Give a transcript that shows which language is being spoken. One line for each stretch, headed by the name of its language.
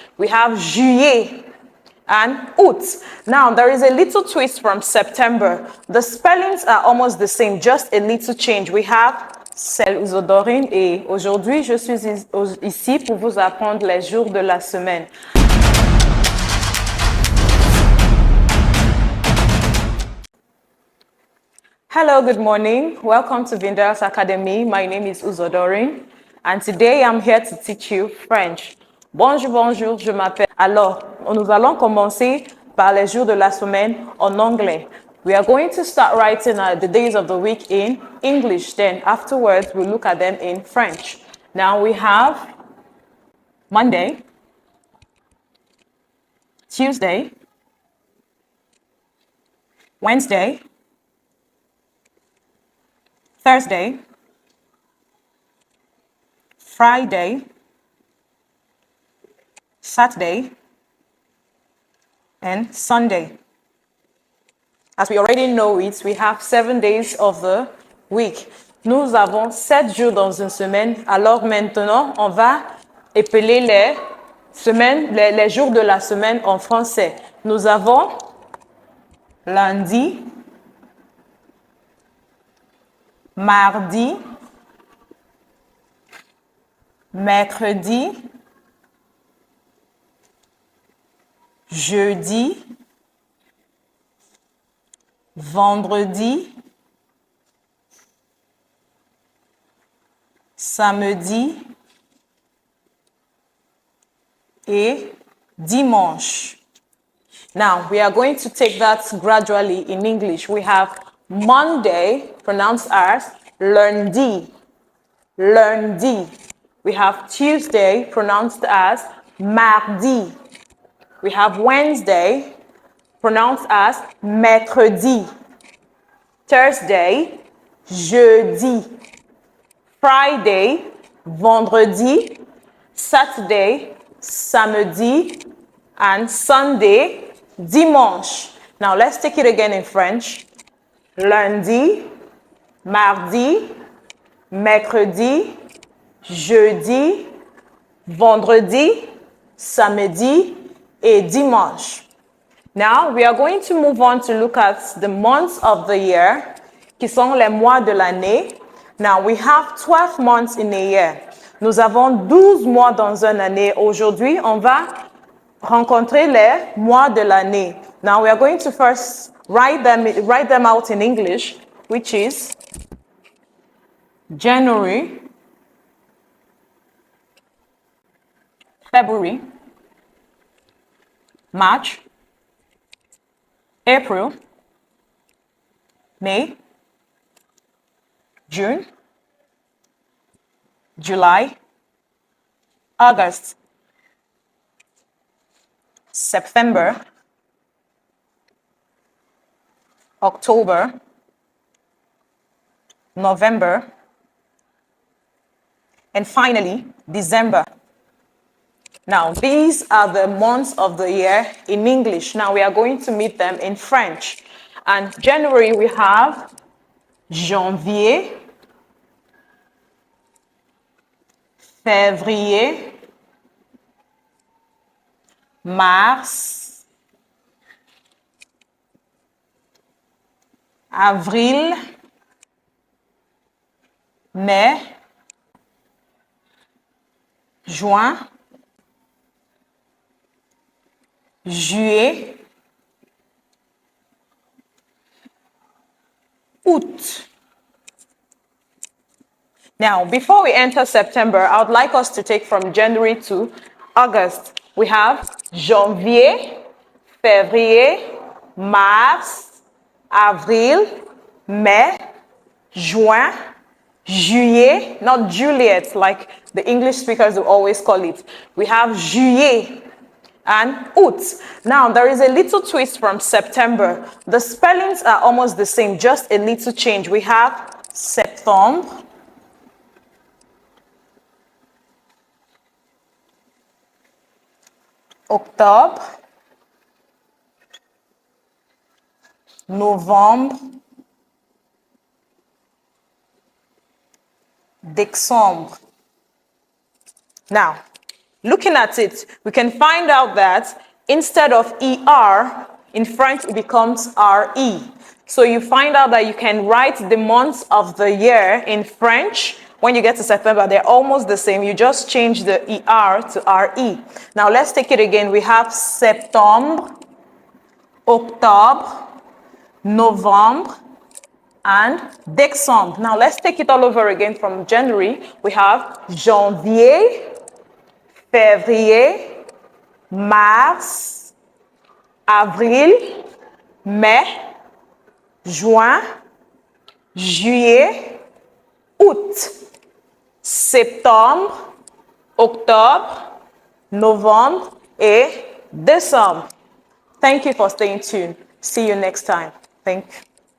English: We have juillet and août. Now, there is a little twist from September. The spellings are almost the same, just a little change.
French: We have c'est Uzodorine et aujourd'hui, je suis ici pour vous apprendre les jours de la semaine.
English: Hello, good morning. Welcome to VINDAL'S Academy. My name is Uzodorine, and today I'm here to teach you French.
French: Bonjour, bonjour, je m'appelle. Alors, nous allons commencer par les jours de la semaine en anglais.
English: We are going to start writing the days of the week in English. Then afterwards, we'll look at them in French. Now we have Monday, Tuesday, Wednesday, Thursday, Friday, Saturday, and Sunday. As we already know it, we have 7 days of the week.
French: Nous avons 7 jours dans une semaine. Alors maintenant, on va épeler les semaines, les jours de la semaine en français. Nous avons lundi, mardi, mercredi, jeudi, vendredi, samedi et dimanche.
English: Now, we are going to take that gradually in English. We have Monday, pronounced as lundi, lundi. We have Tuesday, pronounced as mardi. We have Wednesday, pronounced as mercredi. Thursday, jeudi. Friday, vendredi. Saturday, samedi. And Sunday, dimanche. Now let's take it again in French.
French: Lundi, mardi, mercredi, jeudi, vendredi, samedi, et dimanche.
English: Now we are going to move on to look at the months of the year,
French: qui sont les mois de l'année.
English: Now we have 12 months in a year.
French: Nous avons 12 mois dans une année. Aujourd'hui, on va rencontrer les mois de l'année.
English: Now we are going to first write them out in English, which is January, February, March, April, May, June, July, August, September, October, November, and finally, December. Now, these are the months of the year in English. Now, we are going to meet them in French. And January, we have janvier, février, mars,
French: avril, mai, juin, juillet, août.
English: Now, before we enter September, I would like us to take from January to August. We have janvier, février, mars, avril, mai, juin, juillet, not Juliet, like the English speakers will always call it. We have juillet and août. Now, there is a little twist from September. The spellings are almost the same, just a little change.
French: We have septembre, octobre, novembre, Décembre.
English: Now, looking at it, we can find out that instead of ER, in French it becomes RE. So you find out that you can write the months of the year in French. When you get to September, they're almost the same. You just change the ER to RE. Now let's take it again. We have septembre, octobre, novembre, and décembre. Now let's take it all over again from January. We have janvier, février, mars, avril, mai, juin, juillet, août, septembre, octobre, novembre, et décembre. Thank you for staying tuned. See you next time. Thank you.